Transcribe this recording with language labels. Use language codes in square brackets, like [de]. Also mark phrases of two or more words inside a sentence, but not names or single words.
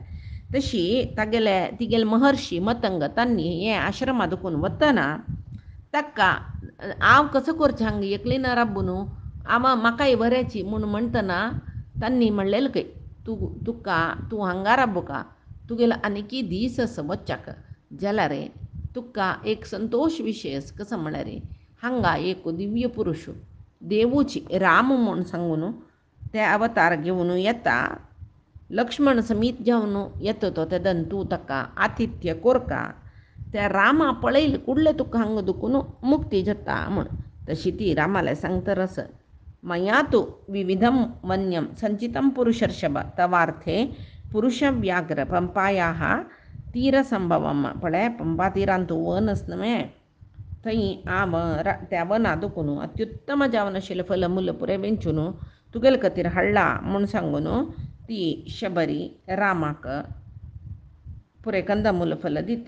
[kok] तशी तिगेले महर्शी मतंग तांणी हे आश्रमा दुखून वतना ताका हांव कसो करचें हांगा एकलीन राबून म्हाकाय बऱ्याची म्हूण म्हणटना तांणी म्हणलेलें खंय तूं हांगा राबू का, तुगेलो आनिकी दीस आसा वच्चाक जाल्यार तुका एक संतोश विशय कसो म्हळ्यार हांगा एक दिव्य पुरुश देवूची राम म्हूण सांगून ते अवतार घेवन येता. लक्ष्मण समीत जावन येता तो तेदन तूं ताका आतिथ्य कोरका. त्या रामा पळयले कुडले तुका हांगा दुखून मुक्ती जाता म्हूण. तशी ती रामाला सांगतरस [sa] मया तु विविधम वन्यम संचितम पुरुषर्षभ तवार्थे पुरुषव्याघ्र पंपायाः तीरसंभवम. [kok] पळय पंपा तीरान तूं वन आस न्हय थंय हांव त्या वना दुखून अत्युत्तम जावन आशिल्लें फल मूल पुरे वेंचून तुगेले खातीर हाडला म्हूण सांगून ती शबरी रामाक पुरे कंदमूल फल दिता.